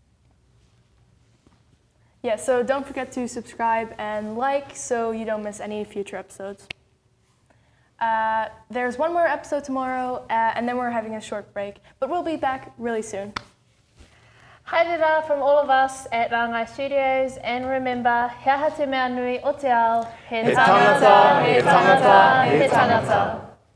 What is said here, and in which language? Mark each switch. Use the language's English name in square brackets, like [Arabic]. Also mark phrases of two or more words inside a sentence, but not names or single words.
[English] Yeah, so don't forget to subscribe and like so you don't miss any future episodes. There's one more episode tomorrow and then we're having a short break, but we'll be back really soon. Haere from all of us at Rangai Studios, and remember, [Māori] he aha te mea nui o te ao, he tangata, he tangata, he tangata.